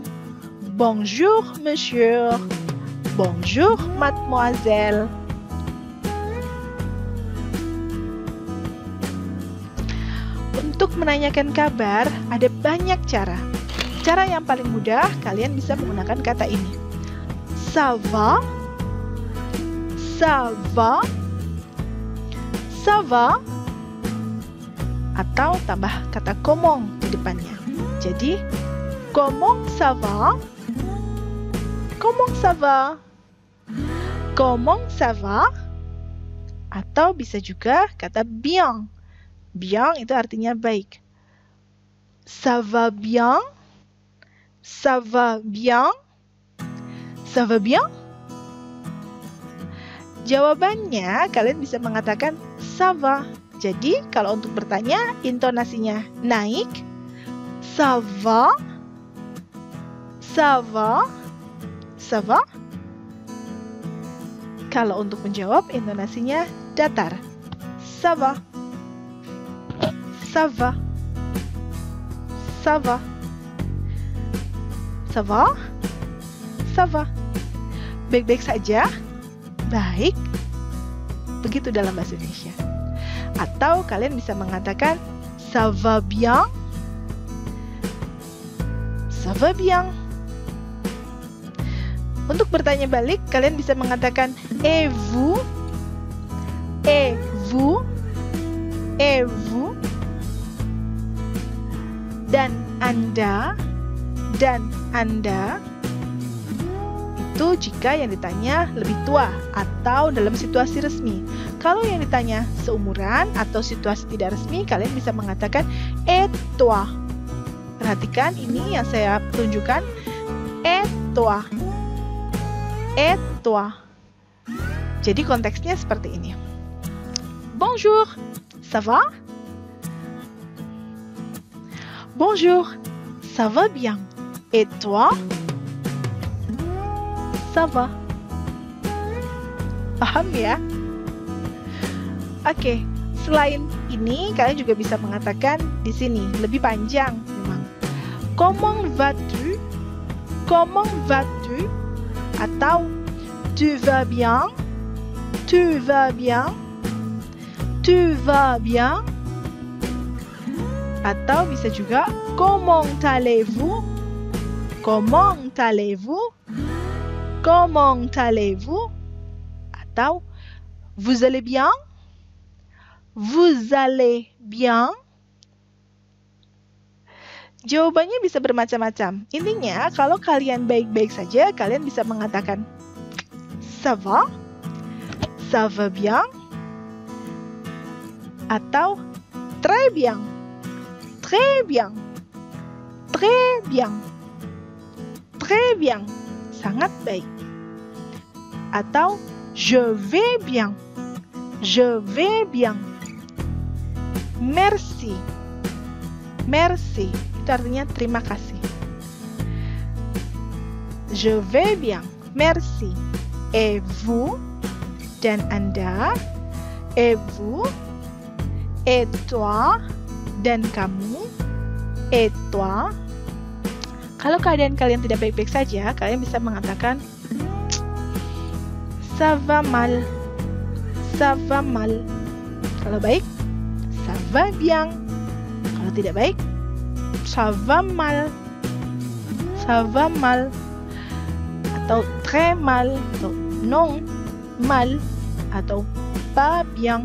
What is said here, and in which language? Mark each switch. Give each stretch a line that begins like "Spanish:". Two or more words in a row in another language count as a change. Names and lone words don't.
French: Bonjour, Monsieur. Bonjour, Mademoiselle.
Indonesian: Untuk menanyakan kabar, ada banyak cara. Cara yang paling mudah, kalian bisa menggunakan kata ini.
French: Ça va? Ça va? Ça va?
Indonesian: Atau tambah kata comment di depannya. Jadi,
French: comment ça va? Comment ça va? Comment ça va?
Indonesian: Atau bisa juga kata bien. Bien itu artinya baik.
French: Ça va bien? Ça va bien? Ça va bien?
Indonesian: Jawabannya kalian bisa mengatakan
French: ça va.
Indonesian: Jadi kalau untuk bertanya intonasinya naik.
French: Ça va? Ça va? Ça va?
Indonesian: Kalau untuk menjawab, intonasinya datar.
French: Ça va. Ça va. Ça va. Ça va? Ça va.
Indonesian: Baik-baik saja? Baik. Begitu dalam bahasa Indonesia. Atau kalian bisa mengatakan
French: ça va bien? Ça va bien.
Indonesian: Untuk bertanya balik, kalian bisa mengatakan
French: et vous? Et vous? Et vous?
Indonesian: Dan Anda? Dan Anda? Itu jika yang ditanya lebih tua atau dalam situasi resmi. Kalau yang ditanya seumuran atau situasi tidak resmi, kalian bisa mengatakan
French: et toi.
Indonesian: Perhatikan ini yang saya tunjukkan.
French: Et toi. Et toi.
Indonesian: Jadi konteksnya seperti ini.
French: Bonjour, ça va? Bonjour, ça va bien. Et toi? Ça va.
Indonesian: Paham ya? Oke, selain ini kalian juga bisa mengatakan di sini lebih panjang memang.
French: Comment vas-tu? Comment vas-tu? Atau tu vas bien? Tu vas bien? Tu vas bien?
Indonesian: Atau bisa juga
French: comment allez-vous? Comment allez-vous? Comment allez-vous? Atau vous allez bien? Vous allez bien?
Indonesian: Jawabannya bisa bermacam-macam. Intinya, kalau kalian baik-baik saja, kalian bisa mengatakan
French: ça va? Ça va bien? Atau très bien? Très bien? Très bien? Très bien?
Indonesian: Sangat baik.
French: Atau je vais bien? Je vais bien? Merci. Merci.
Indonesian: Itu artinya terima kasih.
French: Je vais bien. Merci. Et vous?
Indonesian: Dan Anda?
French: Et vous? Et toi?
Indonesian: Dan kamu?
French: Et toi?
Indonesian: Kalau keadaan kalian tidak baik-baik saja, kalian bisa mengatakan
French: ça va mal. Ça va mal.
Indonesian: Kalau baik,
French: ça va bien.
Indonesian: Kalau tidak baik,
French: ça va mal. Ça va mal. Atau très mal, atau non mal, atau pas bien.